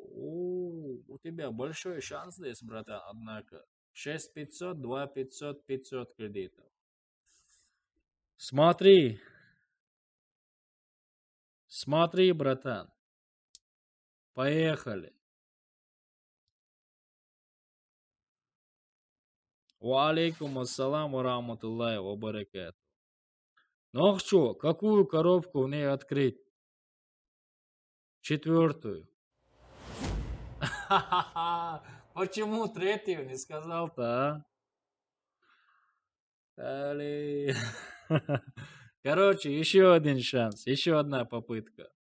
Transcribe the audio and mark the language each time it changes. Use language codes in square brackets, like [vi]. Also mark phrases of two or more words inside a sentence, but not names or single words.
[ru] У тебя большой шанс здесь, братан, однако. 6500, 2500, 500 кредитов. Смотри, братан. Поехали. [ar] وعليكم السلام ورحمة الله وبركاته. [ru] Ну что, какую коробку мне открыть? 4-ю. Почему 3-ю не сказал-то, а? Короче, еще один шанс, еще одна попытка.